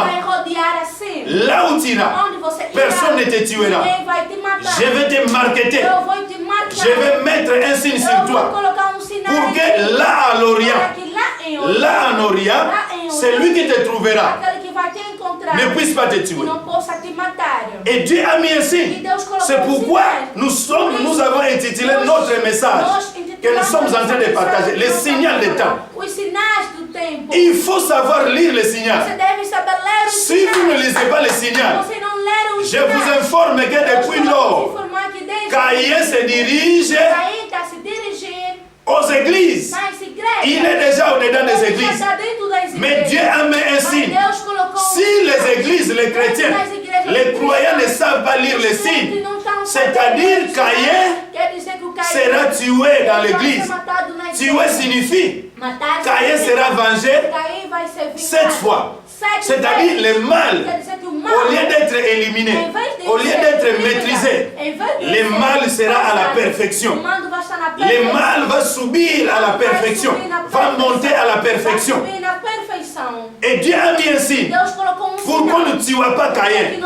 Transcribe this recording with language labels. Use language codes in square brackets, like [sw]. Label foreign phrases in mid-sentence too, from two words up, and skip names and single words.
[fr] Là où tu iras, personne ne te tuera. Je vais te marketer. Je vais mettre un signe sur toi. Pour que là à l'Orient, là en Orient, c'est lui qui te trouvera. ne puisse pas te que tuer. [pt] não possa te matar. [fr] Et Dieu a mis un signe. C'est pourquoi nous avons intitulé notre message que nous sommes en train de partager, le signal des temps. [pt] Os sinais do tempo. [fr] Il faut savoir lire le signal. [pt] Você deve saber ler os [fr] Si vous ne lisez pas le signal, [pt] Você não ler os [fr] je vous informe que depuis lors, Caïn se dirige [pt] Caim está se dirigindo [fr] aux églises. [pt] nas igrejas. [fr] Il est déjà au-dedans des [pt] Ele já [fr] églises. [pt] está dentro das igrejas. [fr] Mais Dieu a mis un [pt] Mas [fr] signe. [pt] Deus colocou [fr] Si les églises, les chrétiens, les croyants ne savent pas lire les signes, c'est-à-dire Caïn [pt] quer dizer que o Caim [fr] sera tué dans l'église. [pt] matado na igreja. [fr] Tué signifie [pt] Matar [fr] Caïn sera vengé [pt] Caim vai ser vingado [fr] 7 fois. C'est-à-dire le mal, au lieu d'être éliminé, au lieu d'être maîtrisé, le mal sera à la perfection. Le mal va subir à la perfection, va monter à la perfection. Et Dieu a mis un signe pour qu'on ne tue pas Caïn.